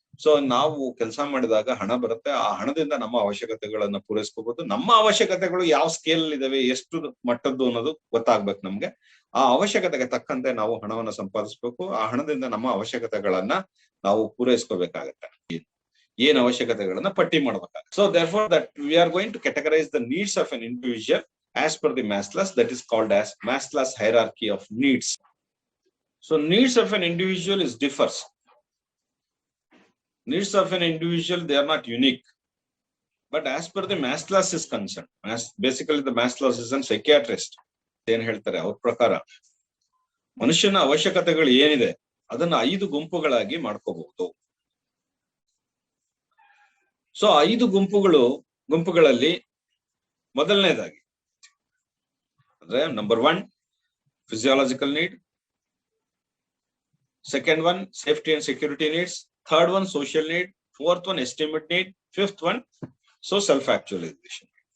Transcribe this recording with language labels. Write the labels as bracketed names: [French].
[Kannada] So ನಾವು ಕೆಲಸ ಮಾಡಿದಾಗ ಹಣ ಬರುತ್ತೆ. ಆ ಹಣದಿಂದ ನಮ್ಮ ಅವಶ್ಯಕತೆಗಳನ್ನ ಪೂರೈಸ್ಕೋಬಹುದು. ನಮ್ಮ ಅವಶ್ಯಕತೆಗಳು ಯಾವ ಸ್ಕೇಲ್ ಇದಾವೆ, ಎಷ್ಟು ಮಟ್ಟದ್ದು ಅನ್ನೋದು ಗೊತ್ತಾಗ್ಬೇಕು ನಮ್ಗೆ. ಆ ಅವಶ್ಯಕತೆಗೆ ತಕ್ಕಂತೆ ನಾವು ಹಣವನ್ನ ಸಂಪಾದಿಸ್ಬೇಕು. ಆ ಹಣದಿಂದ ನಮ್ಮ ಅವಶ್ಯಕತೆಗಳನ್ನ ನಾವು ಪೂರೈಸ್ಕೋಬೇಕಾಗತ್ತೆ. ಏನ್ ಅವಶ್ಯಕತೆಗಳನ್ನ ಪಟ್ಟಿ ಮಾಡ್ಬೇಕಾಗುತ್ತೆ. [English] So therefore that we are going to categorize the needs of an individual as per the Maslow's, that is called as Maslow's hierarchy of needs. So needs of an individual is differs. Needs of an individual, they are not unique. But as per the Maslow's is concerned, basically the Maslow's is a psychiatrist. [Kannada] ಏನ್ ಹೇಳ್ತಾರೆ ಅವ್ರ ಪ್ರಕಾರ ಮನುಷ್ಯನ ಅವಶ್ಯಕತೆಗಳು ಏನಿದೆ ಅದನ್ನ 5 ಗುಂಪುಗಳಾಗಿ ಮಾಡ್ಕೋಬಹುದು. ಸೊ 5 ಗುಂಪುಗಳಲ್ಲಿ ಮೊದಲನೇದಾಗಿ ಅಂದ್ರೆ [English] Number 1 physiological need, second 1 safety and security needs, third 1 social need, fourth 1 estimate need, fifth 1 so self actualisation.